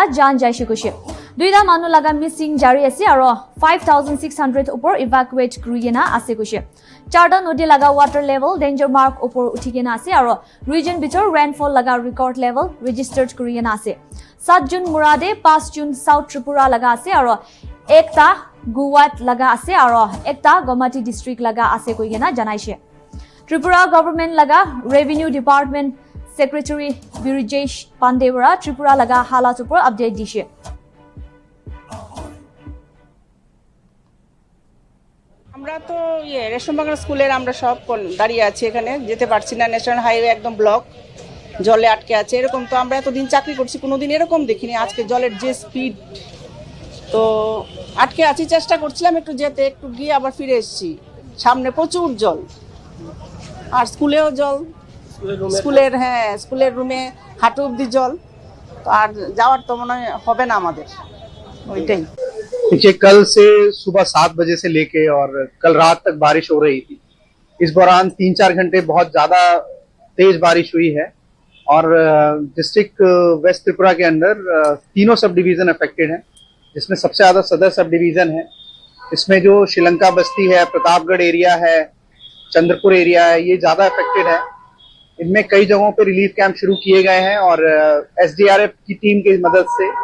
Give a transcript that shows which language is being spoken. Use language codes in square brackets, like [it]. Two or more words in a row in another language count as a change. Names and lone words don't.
[nag] jan jaise koise duida manu laga missing jari ase aro 5600 upor evacuate kurigena ase koise charta nodi laga [en] water level danger mark [nag] upor uthigena ase aro region bitor rainfall laga [en] record level registered [nag] kurigena ase 7 June murade 5 June South Tripura laga ase aro ekta Guwat laga ase aro ekta Gomati district laga ase koigena janaise Tripura government laga [en] revenue department Secretary [nag] Birijesh Pandewara Tripura laga halat upor update dishe [bn] আমরা তো রেশম বাংলা স্কুলের আমরা সব দাঁড়িয়ে আছি এখানে যেতে পারছি না [en] national highway [bn] একদম ব্লক জলে আটকে আছে এরকম তো আমরা এতদিন চাকরি করছি কোনোদিন এরকম দেখিনি আজকে জলের যে স্পিড তো আটকে আছি চেষ্টা করছিলাম একটু যেতে একটু গিয়ে আবার ফিরে এসেছি সামনে প্রচুর জল আর স্কুলেও জল স্কুলের স্কুলের রুমে হাঁটু অবধি জল তো আর যাওয়ার তো মনে হবে না আমাদের ওইটাই [hi] देखिए कल से सुबह 7 बजे से लेके और कल रात तक बारिश हो रही थी इस दौरान 3-4 घंटे बहुत ज्यादा तेज बारिश हुई है और डिस्ट्रिक्ट वेस्ट त्रिपुरा के अंदर तीनों [en] sub division affected [hi] हैं जिसमें सबसे ज्यादा सदर [en] sub division [hi] है इसमें जो श्रीलंका बस्ती है प्रतापगढ़ एरिया है चंद्रपुर एरिया है ये ज्यादा अफेक्टेड है इनमें कई जगहों पे [en] relief camp [hi] शुरू किए गए हैं और SDRF की टीम की मदद से